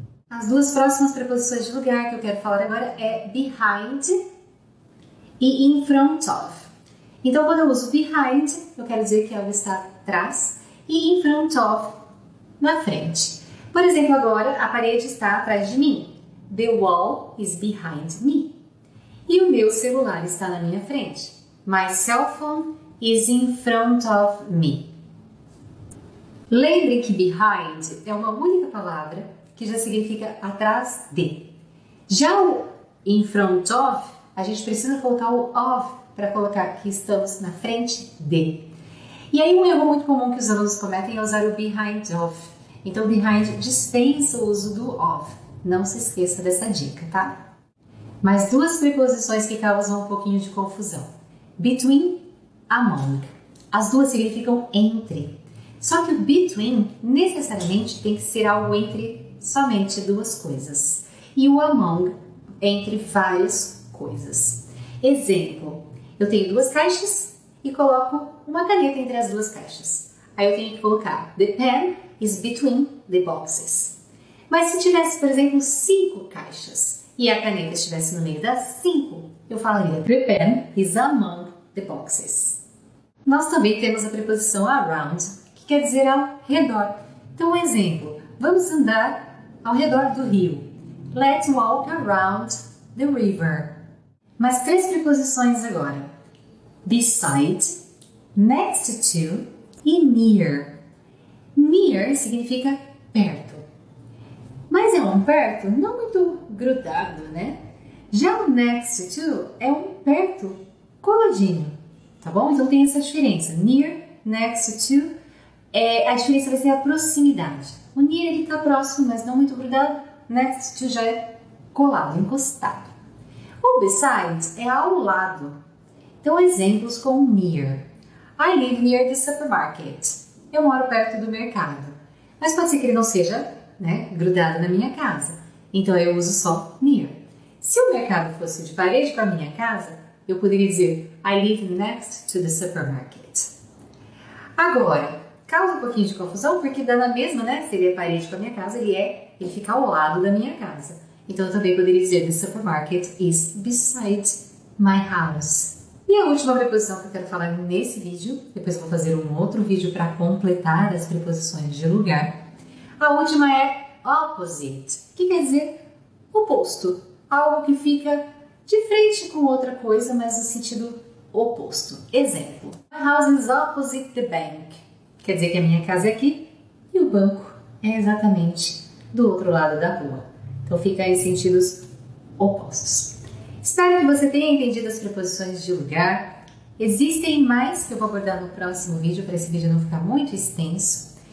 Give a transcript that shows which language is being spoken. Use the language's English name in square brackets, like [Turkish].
[Portuguese] As 2 próximas preposições de lugar que eu quero falar agora é behind e in front of. Então, quando eu uso behind, eu quero dizer que algo está atrás, e in front of, na frente. Por exemplo, agora a parede está atrás de mim. [English] The wall is behind me. [Portuguese] E o meu celular está na minha frente. [English] My cell phone is in front of me. [Portuguese] Lembre que behind é uma única palavra que já significa atrás de. Já o in front of, a gente precisa colocar o of para colocar que estamos na frente de. E aí um erro muito comum que os alunos cometem é usar o behind of. Então behind dispensa o uso do of. Não se esqueça dessa dica, tá? Mais duas preposições que causam um pouquinho de confusão. Between, among. As duas significam entre. Só que o between necessariamente tem que ser algo entre somente duas coisas. E o among entre várias coisas. Exemplo, eu tenho duas caixas e coloco uma caneta entre as duas caixas. Aí eu tenho que colocar [English] the pen is between the boxes. [Portuguese] Mas se tivesse, por exemplo, 5 caixas e a caneta estivesse no meio das 5, eu falaria [English] the pen is among the boxes. [Portuguese] Nós também temos a preposição around, que quer dizer ao redor. Então, um exemplo, vamos andar ao redor do rio. [English] Let's walk around the river. [Portuguese] Mais 3 preposições agora. Beside, next to e near. Near significa perto. Mas é um perto não muito grudado, né? Já o next to é um perto coladinho, tá bom? Então tem essa diferença. Near, next to, a diferença vai ser a proximidade. O near ele está próximo, mas não muito grudado. Next to já é colado, encostado. O beside é ao lado. Então exemplos com near. [English] I live near the supermarket. [Portuguese] Eu moro perto do mercado. Mas pode ser que ele não seja, grudado na minha casa. Então eu uso só near. Se o mercado fosse de parede com a minha casa, eu poderia dizer [English] I live next to the supermarket. [Portuguese] Agora, causa um pouquinho de confusão porque dá na mesma, seria parede com a minha casa, ele fica ao lado da minha casa. Então eu também poderia dizer [English] the supermarket is beside my house. [Portuguese] E a última preposição que eu quero falar nesse vídeo, depois eu vou fazer um outro vídeo para completar as preposições de lugar. A última é opposite, que quer dizer oposto, algo que fica de frente com outra coisa, mas no sentido oposto. [English] Exemplo, my house is opposite the bank. [Portuguese] Quer dizer que a minha casa é aqui e o banco é exatamente do outro lado da rua. Então fica em sentidos opostos. Espero que você tenha entendido as preposições de lugar. Existem mais que eu vou abordar no próximo vídeo, para esse vídeo não ficar muito extenso.